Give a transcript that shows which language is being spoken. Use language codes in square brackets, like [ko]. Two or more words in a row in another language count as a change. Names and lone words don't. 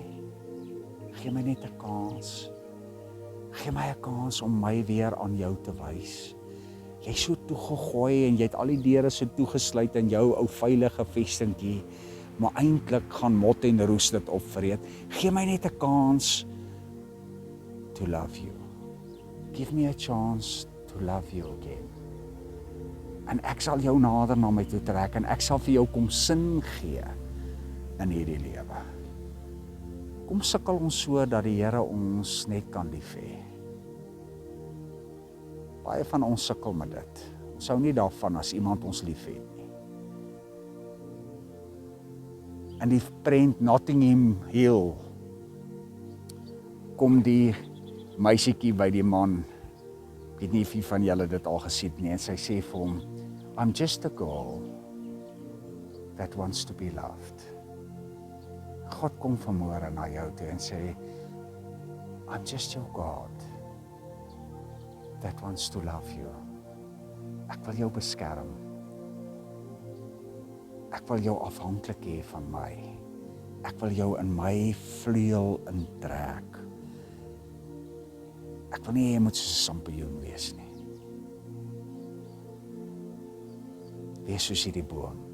[af] Gee my net 'n kans. Gee my 'n kans om my weer aan jou te wys. Jy is so toegegooi en jy het al die deure so toegesluit in jou ou veilige vestingkie, maar eintlik gaan mot en roes dit opvreet. Gee my net 'n kans [en] to love you. Give me a chance to love you again. [af] En ek sal jou nader na my toe trek en ek sal vir jou kom sin gee in hierdie lewe. Kom sukkel ons so dat die Here ons net kan lief hê. Baie van ons sukkel met dit. Ons hou nie daarvan as iemand ons lief het nie. In die prent Notting Hill kom die meisietjie by die man. Ek weet nie of wie van julle dit al gesien nie. En sy sê vir hom, [en] I'm just a girl that wants to be loved. [af] God kom vanmôre na jou toe en sê, [en] I'm just your God that wants to love you. [af] Ek wil jou beskerm. Ek wil jou afhanklik hê van my. Ek wil jou in my vleuel intrek. Ek wil nie jy moet soos 'n sampioen wees nie. Wees soos hierdie boom.